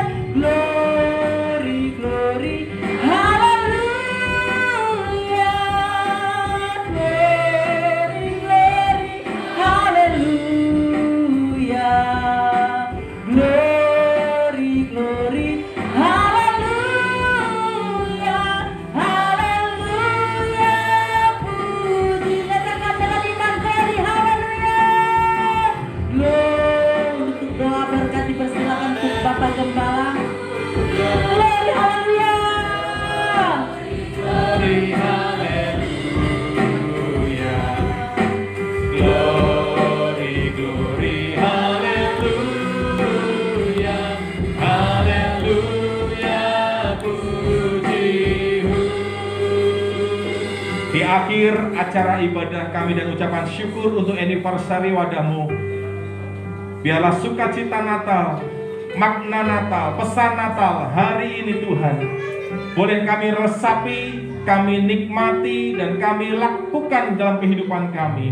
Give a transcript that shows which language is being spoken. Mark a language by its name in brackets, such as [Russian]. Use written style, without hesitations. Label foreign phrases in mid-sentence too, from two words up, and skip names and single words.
[English] Glory, glory. Haleluya. Glory, glory. Haleluya. Glory, glory. Haleluya. Haleluya. [Indonesian] Puji. Nyatakan dengan iman glory. Haleluya. [English] Glory. [Indonesian] Untuk doa berkat dipersilakan untuk Bapak Gembala. [English] Glory, haleluya. Glory, haleluya. Glory, glory, haleluya. [Indonesian] Haleluya, puji-Mu. Di akhir acara ibadah kami dan ucapan syukur untuk anniversary wadahmu, biarlah sukacita Natal, makna Natal, pesan Natal hari ini Tuhan boleh kami resapi, kami nikmati, dan kami lakukan dalam kehidupan kami.